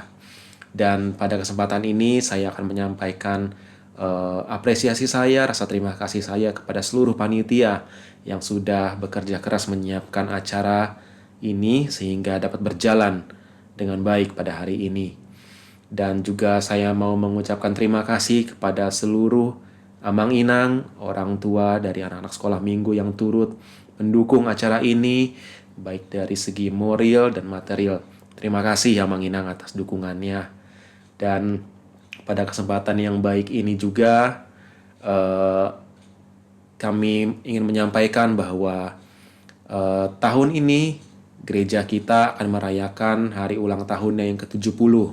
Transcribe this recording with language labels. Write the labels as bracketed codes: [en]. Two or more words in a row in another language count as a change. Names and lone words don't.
[id] Dan pada kesempatan ini saya akan menyampaikan apresiasi saya, rasa terima kasih saya kepada seluruh panitia yang sudah bekerja keras menyiapkan acara ini sehingga dapat berjalan dengan baik pada hari ini. Dan juga saya mau mengucapkan terima kasih kepada seluruh [bbc] amang inang, [id] orang tua dari anak-anak sekolah minggu yang turut mendukung acara ini, baik dari segi moral dan material. Terima kasih [bbc] amang inang [id] atas dukungannya. Dan pada kesempatan yang baik ini juga kami ingin menyampaikan bahwa tahun ini gereja kita akan merayakan hari ulang tahunnya yang ke-70.